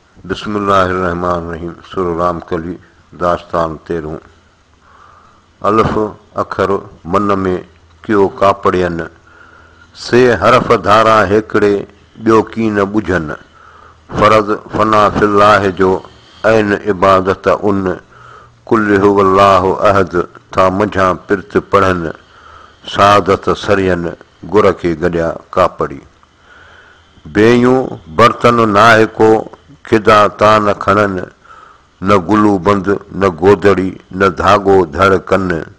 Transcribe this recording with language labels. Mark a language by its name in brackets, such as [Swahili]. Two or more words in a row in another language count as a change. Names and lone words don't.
[Arabic] بسم الله الرحمن الرحيم. سورة رامڪلي، [Sindhi] داستان تيرهون. الف اکر من ۾ ڪيو ڪاپڙين، سي حرف ڌارا هڪڙي، ٻيو ڪي نه ٻجهن. فرض [Arabic] فنا في الله [Sindhi] جو، عين عبادت ان، [Arabic] قل هو الله احد، [Sindhi] ٿا منجهان پرت پڙهن، سعادت سرين، گر کي گڏيا ڪاپڙي. بيون برتن ناهي ڪو، کدا تا نه کڻن، نه گلو بند، نه گودڙي، نه ڌاڳو ڌڙ ڪن.